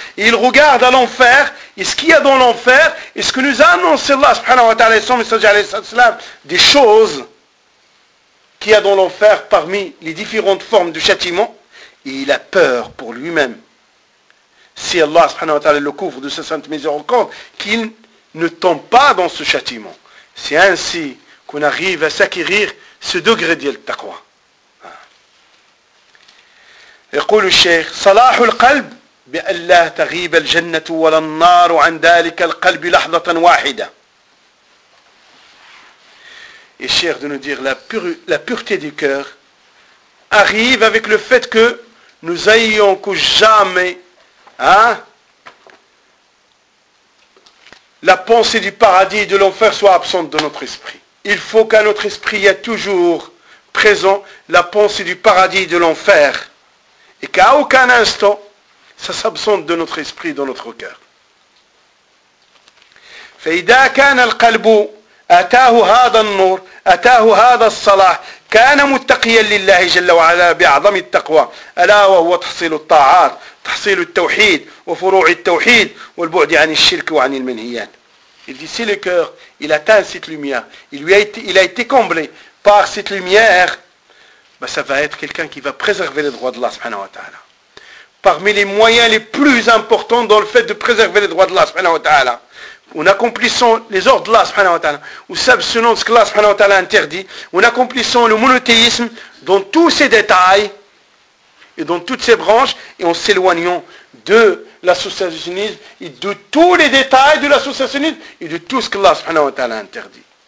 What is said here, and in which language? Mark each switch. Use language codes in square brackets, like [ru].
[fr] Et il regarde à l'enfer, et ce qu'il y a dans l'enfer, et ce que nous a annoncé Allah subhanahu wa ta'ala et son messager alayhi sallam, des choses qu'il y a dans l'enfer parmi les différentes formes de châtiment, et il a peur pour lui-même, si Allah subhanahu wa ta'ala le couvre de sa sainte miséricorde, qu'il ne tombe pas dans ce châtiment. C'est ainsi qu'on arrive à s'acquérir ce degré d'il taqwa. Et qu'il le Cheikh, [ar] صلاح القلب بأن لا تغيب الجنة ولا النار عن ذلك القلب لحظة واحدة. [fr] Et Cheikh de nous dire, la pureté du cœur arrive avec le fait que nous ayons que jamais, hein, la pensée du paradis et de l'enfer soit absente de notre esprit. Il faut qu'à notre esprit, il y ait toujours présent la pensée du paradis et de l'enfer. Et qu'à aucun instant, ça s'absente de notre esprit, dans notre cœur. [ar] Fa idha kana al-qalbu ataahu hadha an-nur, ataahu hadha as-salah, كان متقيا لله جل وعلا بأعظم التقوى ألا وهو تحصيل الطاعات تحصيل التوحيد وفروع التوحيد والبعد عن الشرك وعن المنهيات. [fr] Il dit si le cœur il atteint cette lumière, il a été comblé par cette lumière, ben ça va être quelqu'un qui va préserver les droits de Allah subhanahu wa ta'ala. Parmi les moyens les plus importants dans le fait de préserver les droits de Allah subhanahu wa ta'ala, en accomplissant les ordres de Allah subhanahu wa ta'ala, ou s'abstenant de ce que Allah subhanahu wa ta'ala interdit, en accomplissant le monothéisme dans tous ses détails et dans toutes ses branches, et en s'éloignant de l'associationnisme et de tous les détails de l'associationnisme et de tout ce que Allah subhanahu wa ta'ala interdit.